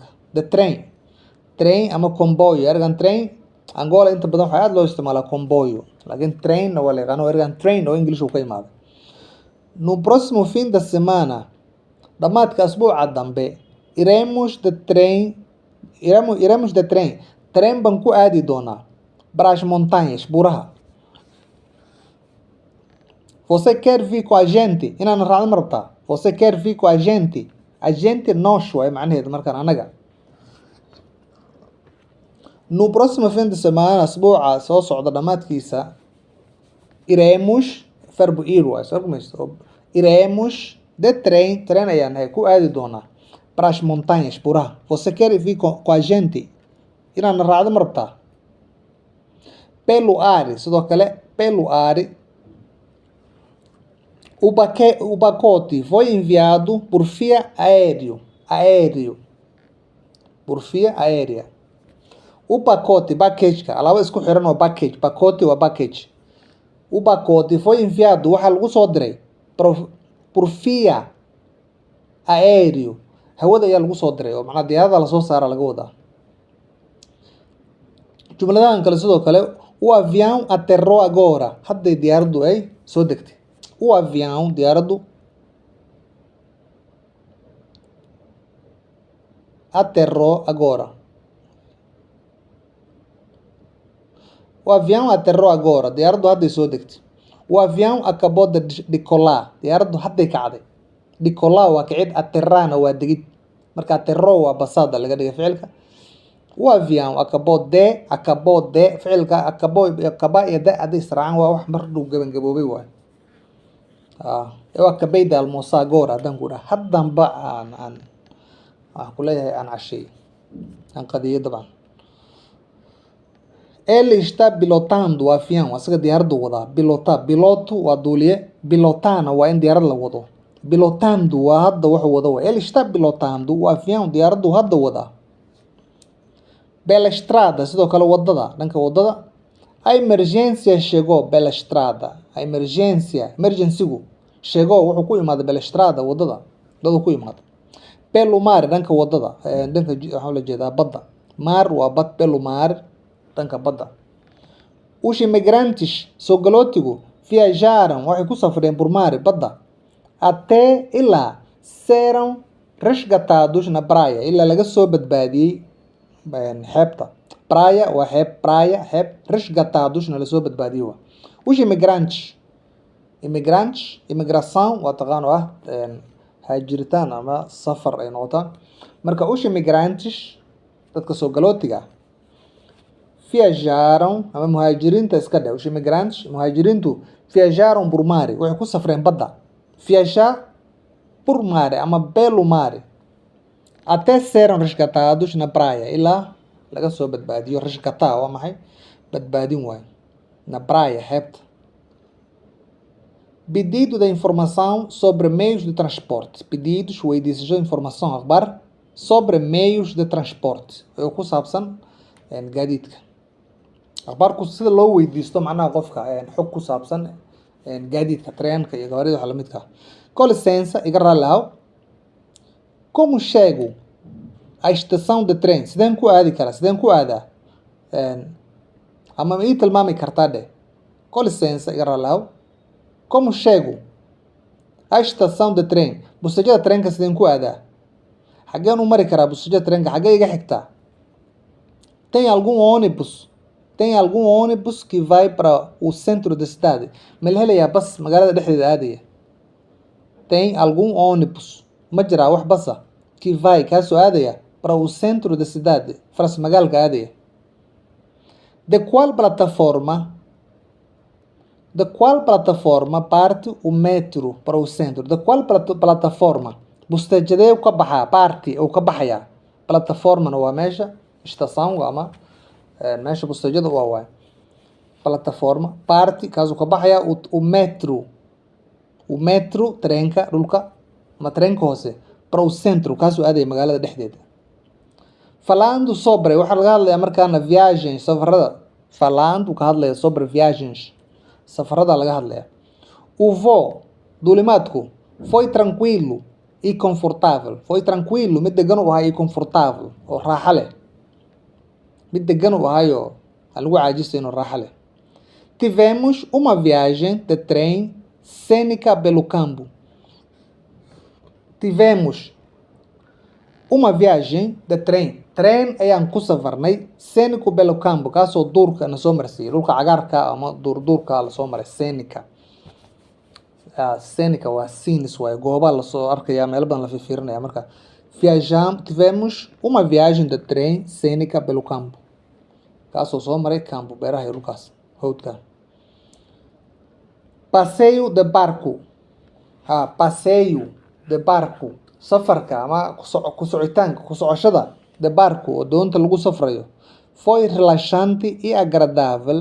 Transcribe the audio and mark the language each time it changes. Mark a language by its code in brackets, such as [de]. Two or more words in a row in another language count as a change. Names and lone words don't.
[en] The train [so] ama comboio. ergan train Angola inta badan waxaa aad loo isticmaalaa comboio laakiin train waa la yaqaano ergan train oo English uu ka imaaday. [pt] No próximo fim de semana [so] dhamaadka asbuuca dambe [pt] iremos de trem [so] tareen baan ku aadi doonaa [pt] para as montanhas buraha. Você quer vir com a gente? [so] inaan raacdo ma rabtaa? [pt] Você quer vir com a gente? A gente nós [so] waay macnaheedu markaan anaga. [pt] No próximo fim de semana [so] asbuuca soo socda dhamaadkiisa [pt] iremos verbo ir [so] waay soo rumayso. [pt] Iremos de trem [so] ayaan ku aadi doonaa [pt] para as montanhas buraha. Você quer vir com a gente? [so] inaan raacdo ma rabtaa? [pt] Pelo ar [so] sidoo kale [pt] pelo ar o pacote foi enviado por via por via aérea. O pacote [so] package-ka alaabo isku xiran oo package waa package. [pt] O pacote foi enviado [so] waxaa lagu soo diray [pt] por via aéreo [so] hawada ayaa lagu soo diray oo macnaa diyaarada lasoo saara laga wadaa. jumladahan kale sidoo kale [pt] o avião aterrou agora [so] hadday diyaaraddu ay soo degtay. [pt] O avião diyaaraddu aterrou agora. O avião aterrou agora [so] diyaaraddu hadday soo degtay. [pt] O avião acabou de decolar [so] diyaaraddu hadday kacday. Decolar waa kicid, aterrana waa degid. marka aterrou waa basaada laga dhigay ficilka. [pt] O avião acabou de [so] ficilka acaba iyo de hadday israacaan waa wax mar dhow gabagaboobay waay. [pt] Eu acabei de almoçar agora [so] haddaan ku dhaha haddanba aan waxaan ku leeyahay aan cashay aan qadiyay dabcan. [pt] Ele está pilotando o avião [so] asaga diyaaraddu wadaa. Piloto waa duuliye, pilotana waa in diyaarad la wado. Pilotando waa hadda wuxuu wado waay. [pt] Ele está pilotando o avião [so] diyaaraddu hadda wadaa. [pt] Pela estrada [so] sidoo kale wadada dhanka wadada. [pt] A emergência chegou pela estrada. [so] A emergency-gu chegou wuxuu ku imaaday [pt] pela estrada [so] wadada dadu ku imaaday. [pt] Pelo mar [so] dhanka wadada dhanka waxaa la jeedaa badda. Mar waa bad, [pt] pelo mar [so] dhanka badda. [pt] Os imigrantes [so] soo galootigu viajaram waxay ku safreen [pt] por mar [so] badda até ilaa [pt] serão resgatados na praia [so] ilaa laga soo badbaadiyey xeebta. Praia waa xeeb, xeeb, resgatadosna lasoo badbaadiyey waa. [pt] Os imigrantes [so] imigração waa taqaano haajiritaan ama safar ay noqotaa. marka [pt] os imigrantes [so] dadka soo galootiga viajaram ama muhaajiriinta iska dheh. [pt] Os imigrantes [so] muhaajiriintu [pt] viajaram por mar [so] waxay ku safreen badda. [pt] Viajar por mar ama pelo mar até serão resgatados na praia [so] ilaa laga soo badbaadiyo. [pt] Resgatar [so] waa maxay? badbaadin waay [pt] na praia [so] xeebta. [pt] Pedido de informação sobre meios de transporte. Pedidos weydiisasho informação akhbaar sobre meios de transporte [so] oo ku saabsan gaadiidka. akhbaarku sida loo weydiisto macnaha qofka xog ku saabsan gaadiidka treenka iyo gawaarida waxa la midka. [pt] Com licença [so] iga raali ahow. [pt] Como chego à estação de trem? [so] sideen ku aadi karaa? sideen ku aadaa? ama ma ii tilmaami kartaa dheh. [pt] Com licença [so] iga raali ahow. [pt] Como chego A estação de trem. [so] Bustejada treenka sideen ku aadaa? Xageen u mari karaa bustejada treenka? Xagee iga xigtaa? [pt] Tem algum ônibus? Tem algum ônibus que vai para o centro da cidade? [so] Ma la helayaa bas magaalada dhexdeeda aadaya? [pt] Tem algum ônibus? [so] Ma jiraa wax basa [pt] que vai [so] kaasoo aadaya [pt] para o centro da cidade? [so] Faras magaalka aadaya. [pt] De qual plataforma? De qual plataforma parte o metro para o centro? De qual plataforma? [so] Bustejadee ka baxaa? Parte ou ka baxayaa? Plataformana waa meesha estação ama meesha bustejada waa waay. [pt] Plataforma, parte, [so] kaasuu ka baxayaa [pt] o metro. O metro, [so] treenka dhulka, ama treenka hoose, [pt] para o centro, [so] kaasuu aadaya magaalada dhexdeeda. [pt] Falando sobre, [so] waxaa laga hadlayaa markaana viagens, safarada. [pt] Falando [so] ka hadlaya [pt] sobre viagens, [so] safarada laga hadlaya. [pt] O voo, duulimaadku, foi tranquilo e confortável. Foi tranquilo, [so] mid degan u ahaa, [pt] e confortável, [so] oo raaxa leh. Mid degan u ahaayo aan lagu caajisaynin oo raaxa leh. [pt] Tivemos uma viagem de trem cênica pelo campo. Tivemos uma viagem de trem. [so] Trem ayaan ku safarnay [pt] cênico pelo campo, [so] kaasoo duurka na soo marsiiyay. Dhulka cagaarka ama duurka la soo maray cênica. Cênica waa scenes waaye, goobaha lasoo arkaya, meelo badan la fiirinaya. [pt] Marka tivemos uma viagem de trem cênica pelo campo, [so] kaasoo soo maray campo, beeraha iyo dhulkaas hawdka. [pt] Passeio de barco. Passeio de barco. [so] Safarka ama ku socoshada [pt] de barco [so] oo doonta lagu safrayo. [pt] Foi relaxante e agradável.